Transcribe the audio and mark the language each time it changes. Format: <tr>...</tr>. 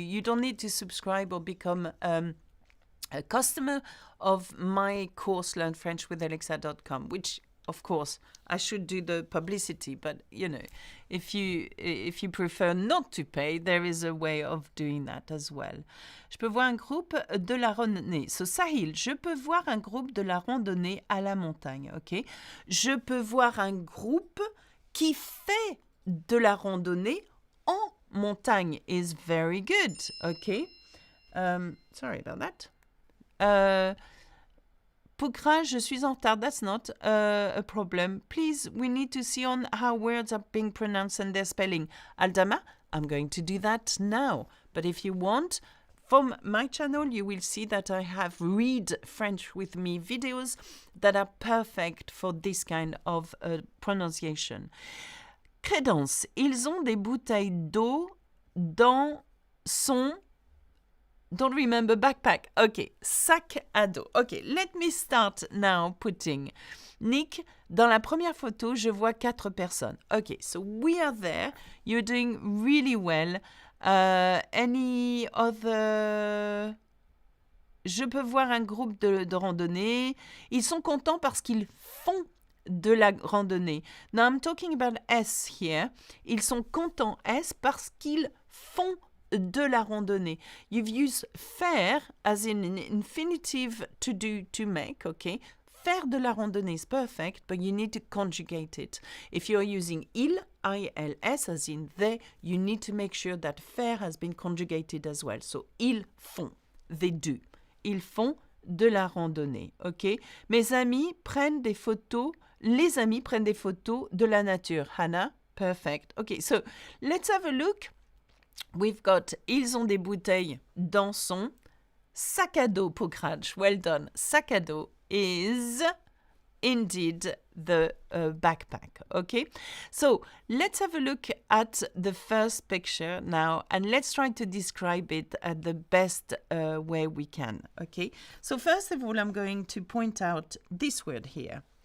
<en>You don't need to subscribe or become a customer of my course learnfrenchwithalexa.com, which of course I should do the publicity, but you know, if you prefer not to pay, there is a way of doing that as well.</en> <fr>Je peux voir un groupe de la randonnée. So Sahil, je peux voir un groupe de la randonnée à la montagne, ok? Je peux voir un groupe qui fait de la randonnée en montagne</fr> <en>is very good,</en> <fr>okay?</fr> <en>Sorry about that.</en> <fr>Pukra, je suis en retard.</fr> <en>That's not a problem. Please, we need to see on how words are being pronounced and their spelling. Aldama, I'm going to do that now. But if you want, from my channel, you will see that I have Read French with Me videos that are perfect for this kind of pronunciation.</en> <fr>Crédence, ils ont des bouteilles d'eau dans son...</fr> <en>Don't remember backpack. Okay, sac à dos. Okay, let me start now putting.</en> <fr>Nick, dans la première photo, je vois 4 personnes.</fr> <en>Okay, so we are there. You're doing really well. Any other...</en> <fr>Je peux voir un groupe de randonnée. Ils sont contents parce qu'ils font de la randonnée.</fr> <en>Now I'm talking about S here.</en> <fr>Ils sont contents S parce qu'ils font de la randonnée.</fr> <en>You've used faire as in an infinitive to do, to make, okay?</en> <fr>Faire de la randonnée</fr> <en>is perfect, but you need to conjugate it. If you're using il, I-L-S, as in they, you need to make sure that faire has been conjugated as well. So,</en> <fr>ils font,</fr> <en>they do.</en> <fr>Ils font de la randonnée, ok? Mes amis prennent des photos, les amis prennent des photos de la nature.</fr> <en>Hannah, perfect. Okay, so let's have a look. We've got,</en> <fr>ils ont des bouteilles dans son sac à dos,</fr> <en>Pokraj. Well done. Sac à dos is indeed the backpack, okay? So let's have a look at the first picture now and let's try to describe it at the best way we can, okay? So first of all, I'm going to point out this word here.</en>